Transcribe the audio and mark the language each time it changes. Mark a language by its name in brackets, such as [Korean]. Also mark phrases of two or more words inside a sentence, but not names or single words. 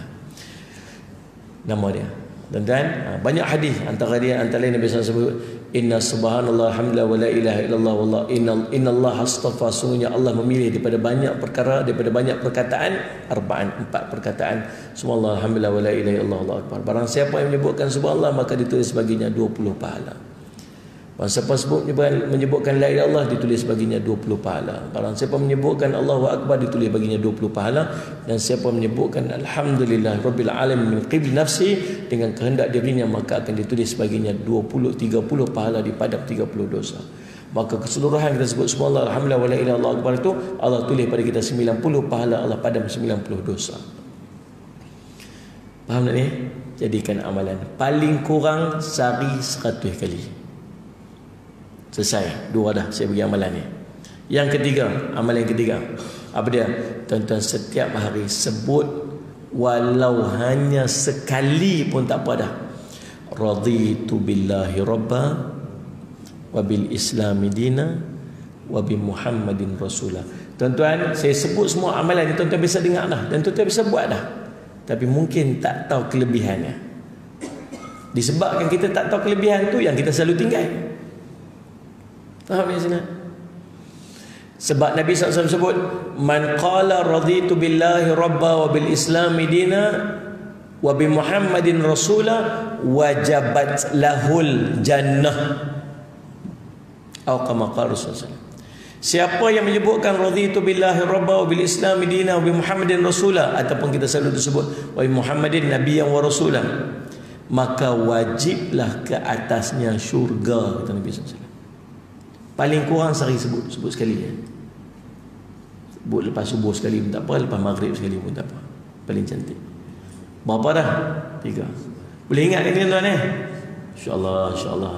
[Malay] Nama dia. Dan banyak hadis antara lain Nabi SAW sebut, [Arabic] إن سبحان الله الحمد لله ولا إله إلا الله والله إن الله اصطفى, [Malay] sungguhnya Allah memilih daripada banyak perkara, daripada banyak perkataan, empat perkataan, [Arabic] سبحان الله الحمد لله ولا إله إلا الله والله أكبر. [Malay] Barang siapa yang menyebutkan subhanallah maka ditulis baginya 20 pahala. Barang siapa menyebutkan [Arabic] لا إله إلا الله [Malay] ditulis baginya 20 pahala. Barang siapa menyebutkan [Arabic] الله أكبر [Malay] ditulis baginya 20 pahala. Dan siapa menyebutkan [Arabic] الحمد لله رب العالمين من قبل نفسي, [Malay] dengan kehendak dirinya, maka akan ditulis baginya 30 pahala dipadam 30 dosa. Maka keseluruhan kita sebut [Arabic] سبحان الله الحمد لله ولا إله إلا الله أكبر [Malay] itu Allah tulis pada kita 90 pahala, Allah padam 90 dosa. Faham tak ni? Jadikan amalan paling kurang sehari 100 kali. Selesai. Dua dah saya bagi amalan ni. Yang ketiga, amalan yang ketiga, apa dia? Tuan-tuan, setiap hari sebut walau hanya sekali pun tak apa dah. [Arabic] رضيت بالله ربا وبالإسلام دينا وبمحمد رسولا. [Malay] Tuan-tuan, saya sebut semua amalan ni, tuan-tuan bisa dengar dah dan tuan-tuan bisa buat dah. Tapi mungkin tak tahu kelebihannya. Disebabkan kita tak tahu kelebihan tu yang kita selalu tinggal. Faham ni sini? Sebab Nabi SAW sebut, [Arabic] من قال رضيت بالله ربا وبالإسلام دينا وبمحمد رسولا وجبت له الجنة. Atau كما قال رسول الله. [Malay] Siapa yang menyebutkan [Arabic] رضيت بالله ربا وبالإسلام دينا وبمحمد رسولا, [Malay] ataupun kita selalu disebut [Arabic] وبمحمد نبيا ورسولا, [Malay] maka wajiblah ke atasnya syurga, kata Nabi SAW. Paling kurang sehari sebut sekali ya. Sebut lepas subuh sekali pun tak apa, lepas maghrib sekali pun tak apa. Paling cantik. Berapa dah? 3. Boleh ingat ni tuan-tuan eh? [Arabic] إن شاء الله، إن شاء الله.